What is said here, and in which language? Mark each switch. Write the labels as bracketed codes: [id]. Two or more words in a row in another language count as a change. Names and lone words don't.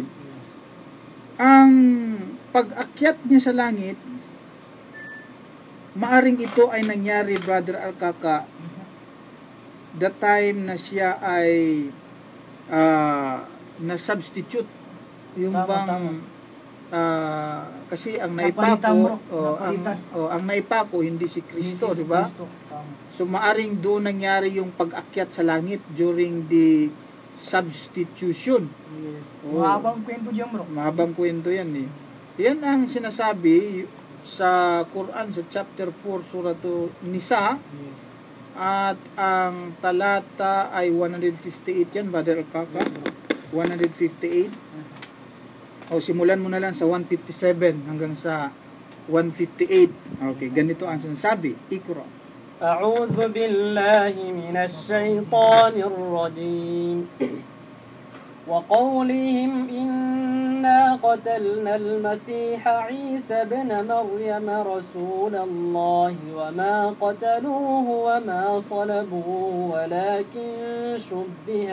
[tl] Ang pag-akyat niya sa langit, maaring ito ay nangyari, Brother Alcaca, [en] the time [tl] na siya ay na-substitute. Yung bang kasi ang naipako ang naipako hindi si Kristo, di ba? So maaring doon nangyari yung pag-akyat sa langit [en] during the substitution. [tl] Mahabang kwento dyan, bro. Mahabang kwento yan eh. Yan ang sinasabi sa Quran sa chapter 4 surah Nisa. At ang talata ay 158 yan, Brother Alcaca. 158. Simulan mo na lang sa 157 hanggang sa 158. Okay, ganito ang sinasabi. Ikra. [ar] أعوذ بالله من الشيطان الرجيم وقولهم إنا قتلنا المسيح عيسى بن مريم رسول الله وما قتلوه وما صلبوه ولكن شبه